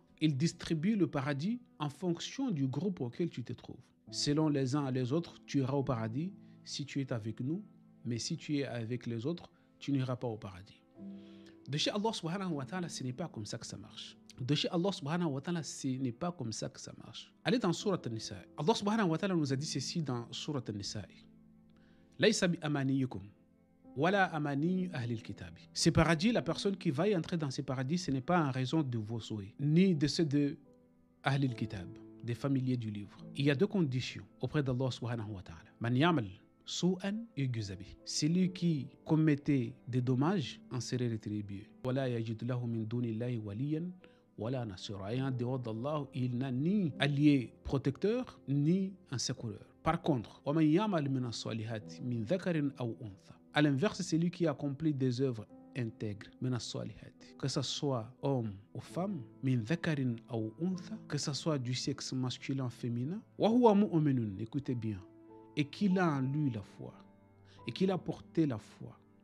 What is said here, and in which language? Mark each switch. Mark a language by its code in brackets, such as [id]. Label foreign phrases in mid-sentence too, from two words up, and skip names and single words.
[fr] Il distribue le paradis en fonction du groupe auquel tu te trouves. Selon les uns et les autres, tu iras au paradis si tu es avec nous, mais si tu es avec les autres, tu n'iras pas au paradis. De chez Allah [ar] سبحانه وتعالى, [fr] ce n'est pas comme ça que ça marche. De chez Allah [ar] سبحانه وتعالى, [fr] ce n'est pas comme ça que ça marche. Allez dans Surat An-Nisa. Allah [ar] سبحانه وتعالى [fr] nous a dit ceci dans Surat An-Nisa. [ar] ليس بأمانيكم ولا أماني أهل الكتاب. [fr] Ces paradis, la personne qui va y entrer dans ces paradis, ce n'est pas en raison de vos souhaits, ni de ceux de [ar] أهل الكتاب, [fr] des familiers du livre. Il y a deux conditions auprès d'Allah [ar] سبحانه وتعالى. من يعمل سوءا يجز به. [fr] Celui qui commettait des dommages en serait rétribué. [ar] ولا يجد له من دون الله وليا ولا نصيرا. [fr] Et en dehors d'Allah, il n'a ni allié protecteur, ni un secoureur. Par contre, [ar] ومن يعمل من الصالحات من ذكر أو أنثى. [fr] À l'inverse, c'est lui qui accomplit des œuvres intègres, que ce soit homme ou femme, que ce soit du sexe masculin ou féminin, écoutez bien, et qu'il a en lui la foi, et qu'il a porté la foi.